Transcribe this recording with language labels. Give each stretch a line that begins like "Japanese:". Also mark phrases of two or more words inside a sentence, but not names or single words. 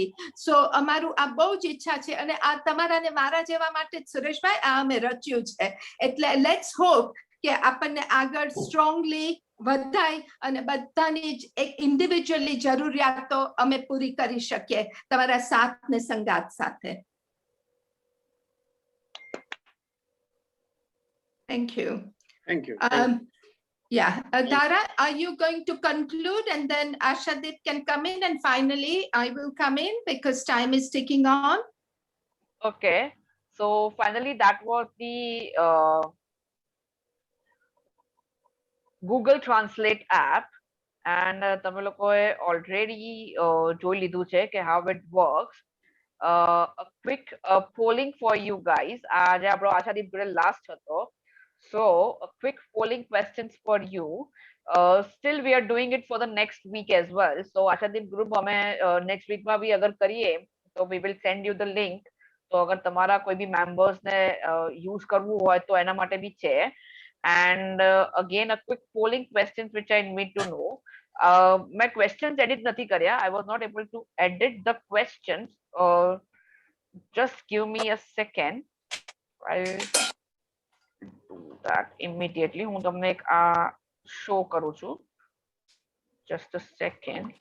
Gujarati: સો અમારું આ બહુ જ ઈચ્છા છે અને આ તમારા ને મારા જેવા માટે જ સુરેશભાઈ આ અમે રચ્યું છે. એટલે
English: Let's hope
Gujarati: કે આપણને આગળ સ્ટ્રોંગલી વધાય અને બધાની જ એક ઇન્ડિવિજ્યુઅલી જરૂરિયાતો અમે પૂરી કરી શકીએ તમારા સાથ ને સંગાત સાથે.
English: Thank you. Thank you. Yeah, Dara, are you going to conclude and then Ashadeep can come in and finally I will come in because time is ticking on. Okay, so finally that was the Google Translate app and
Gujarati: તમે લોકોએ already જોઈ લીધું છે કે
English: how it works. A quick polling for you guys.
Gujarati: આજે આપણો આશાદીપ જોડે last હતો.
English: So a quick polling questions for you. Still we are doing it for the next week as well.
Gujarati: So આશાદીપ group અમે
English: next week
Gujarati: માં બી અગર કરીએ તો
English: we will send you the link.
Gujarati: તો અગર તમારા કોઈ બી members ને use કરવું હોય તો એના માટે બી છે.
English: And again a quick polling questions which I need to know. My questions edit
Gujarati: નથી કર્યા.
English: I was not able to edit the questions. Just give me a second. I'll do that immediately.
Gujarati: હું તમને એક આ show કરું છું.
English: Just a second.